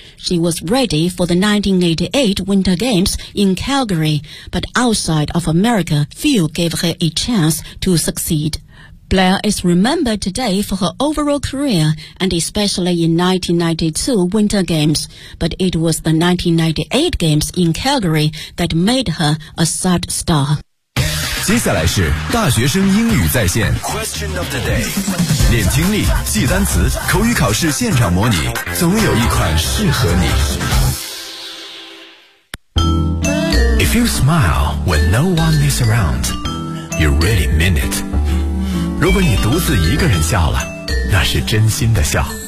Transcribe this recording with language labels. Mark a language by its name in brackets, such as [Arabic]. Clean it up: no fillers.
[English] She was ready for the 1988 Winter Games in Calgary, but outside of America, few gave her a chance to succeed. Blair is remembered today for her overall career, and especially in 1992 Winter Games, but it was the 1998 Games in Calgary that made her a sad star. [Chinese] 接下来是大学生英语在线 Question of the day. 练听力，记单词，口语考试现场模拟，总有一款适合你。 [English] If you smile when no one is around, you really mean it. [Chinese] 如果你独自一个人笑了，那是真心的笑。